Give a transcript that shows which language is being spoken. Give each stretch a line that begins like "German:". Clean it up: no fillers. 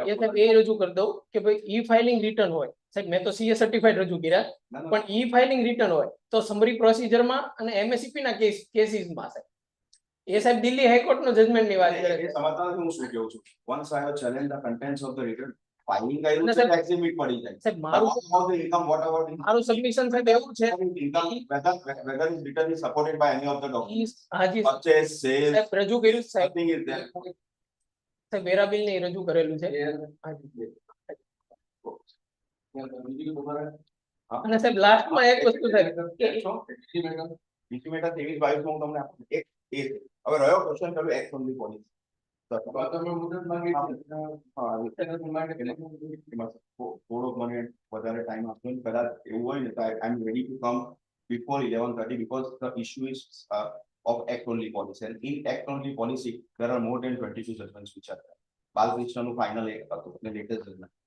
Gujarati: એ સાહેબ એ રજૂ કરી દઉં કે ભાઈ ઈ ફાઇલિંગ રિટર્ન હોય સાહેબ, મેં તો CA સર્ટિફાઈડ રજૂ કર્યા, પણ ઈ ફાઇલિંગ રિટર્ન હોય તો સમરી પ્રોસિજરમાં અને MSCP ના કેસીસમાં સાહેબ, એ સાહેબ દિલ્હી હાઈકોર્ટ નો જજમેન્ટ ની વાત કરે છે. સમજતા નથી હું શું કહું છું.
English: Once I have challenged the contents of the return, filing
Gujarati: કર્યું છે એક્ઝિબિટ પડી જાય. સાહેબ મારું
English: About the income, what about income?
Gujarati: મારું સબમિશન સાહેબ એવું છે,
English: Income, whether his return is supported by any of the documents.
Gujarati: હાજી
English: Purchase, sales,
Gujarati: સાહેબ રજૂ કર્યું છે સાહેબ,
English: nothing is there.
Gujarati: સાહેબ વેરા બિલ ને રજૂ કરેલું છે. હાજી. અને સાહેબ લાસ્ટમાં એક વસ્તુ સાહેબ કે ઇન્ટિમેટર 23/22 હું તમને આપું. એક એ છે. હવે રહ્યો ક્વેશ્ચન કરું એક્ટ ઓનલી પોલિસી. તમે મુદત માંગી છે. હા, એમાં થોડોક મને વધારે ટાઈમ આપજો ને, કદાચ એવું હોય ને તો
English: I am ready to come before 11:30 because the issue is of act only policy, and in act only policy there are more than 22 judgments which are there.
Gujarati: બાલકૃષ્ણનું final એક હતું અને લેટેસ્ટ જજમેન્ટ.